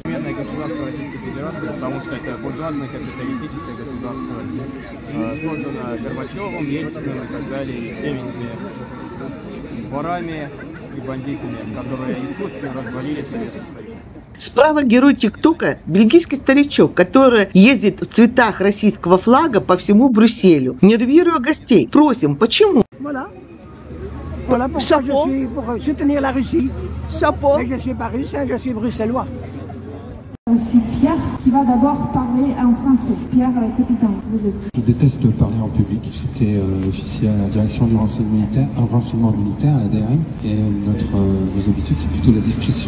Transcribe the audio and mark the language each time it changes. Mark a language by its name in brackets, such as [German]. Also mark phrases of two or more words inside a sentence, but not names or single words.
[Russian] Современное государство Российской Федерации, потому что это буржуазное капиталистическое государство, создано Горбачевым, Ельциным и так далее, и всеми этими ворами и бандитами, которые искусственно развалили Советский Союз. Справа герой ТикТока – бельгийский старичок, который ездит в цветах российского флага по всему Брюсселю. Нервируя гостей. Просим, почему? [French] Voilà pourquoi je suis pour soutenir la Russie. Mais je ne suis pas russe, je suis bruxellois. Aussi Pierre, qui va d'abord parler en français. Pierre, capitaine, vous êtes. Je déteste parler en public. J'étais officier à la direction du renseignement militaire, à la DRM, et nos habitudes, c'est plutôt la discrétion.